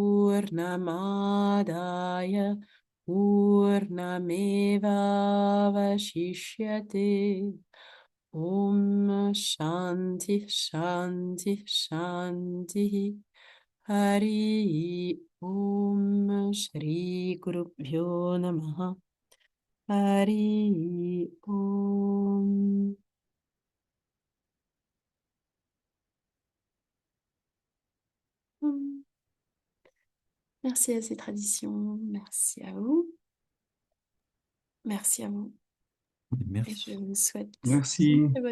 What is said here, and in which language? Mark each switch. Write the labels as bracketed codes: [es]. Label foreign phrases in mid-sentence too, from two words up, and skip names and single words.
[sa] पूर्णमादाय पूर्णमेव वशिष्यते ॐ शान्ति शान्ति शान्ति हरि ॐ श्री गुरुभ्यो नमः हरि ॐ. [fr] Merci à ces traditions, merci à vous, merci à vous. Et je Merci. vous souhaite une Merci.